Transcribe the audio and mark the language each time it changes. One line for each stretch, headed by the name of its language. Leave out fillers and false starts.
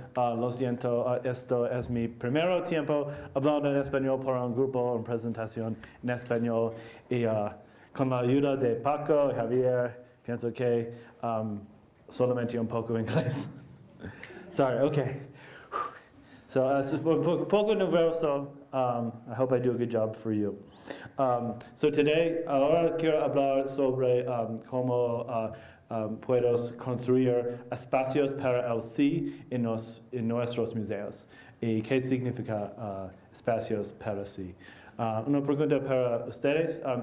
Spanish: Lo siento, esto es mi primer tiempo hablando en español por un grupo, una presentación en español. Y con la ayuda de Paco y Javier, pienso que solamente un poco inglés.
English: Sorry, okay. So, it's
Spanish: un poco nervioso.
English: I hope I do a good job for you. So today,
Spanish: ahora quiero hablar sobre cómo puedes construir espacios para el sí en nuestros museos. ¿Y qué significa espacios para sí? Una pregunta para ustedes.